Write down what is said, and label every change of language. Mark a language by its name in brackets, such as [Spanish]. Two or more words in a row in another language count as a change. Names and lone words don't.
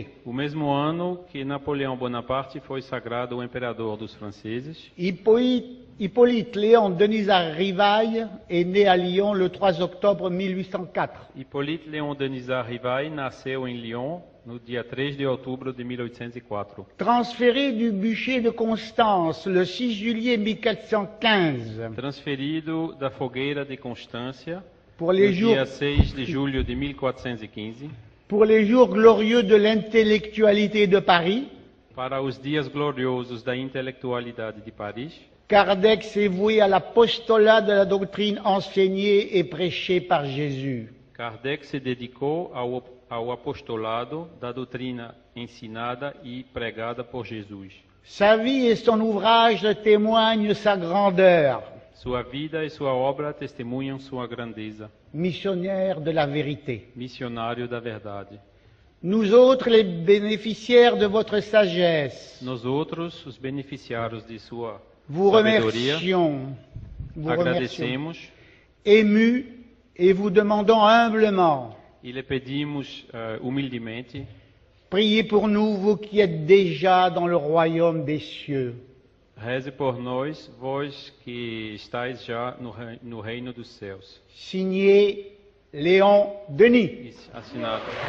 [Portuguese] O mesmo ano que Napoleão Bonaparte foi sagrado o imperador dos franceses, [French] Hippolyte Léon Denisard Rivail est né à Lyon le 3 octobre 1804. [Portuguese] Hippolyte Léon Denisard Rivail nasceu em Lyon no dia 3 de outubro de 1804. [French] Transféré du bûcher de Constance le 6 juillet 1415 [Portuguese] Transferido da fogueira de Constância [French] pour [Portuguese] no [French] les jours, [Portuguese] dia 6 de julho de 1415 [French] pour les jours glorieux de l'intellectualité de Paris, [Portuguese] para os dias gloriosos da intelectualidade de Paris, [French] Kardec s'est voué à l'apostolat de la doctrine enseignée et prêchée par Jésus. [Portuguese] Kardec se dedicou ao apostolado da doutrina ensinada e pregada por Jesus. [French] Sa vie et son ouvrage témoignent sa grandeur, [Portuguese] Sua vida e sua obra testemunham sua grandeza. [French] missionnaire de la vérité. [Portuguese] Missionário da verdade. [French] Nous autres, les bénéficiaires de votre sagesse, [Portuguese] Nós outros, os beneficiários de sua [French] vous [Portuguese] sabedoria, [French] remercions, [Portuguese] agradecemos [French] émus et vous demandons humblement, [Portuguese] e lhe pedimos humildemente, [French] priez pour nous, vous qui êtes déjà dans le royaume des cieux. [Portuguese] reze por nós, vós que estáis já no reino dos céus. [French] Signé Léon Denis. [Portuguese] Isso, assinado.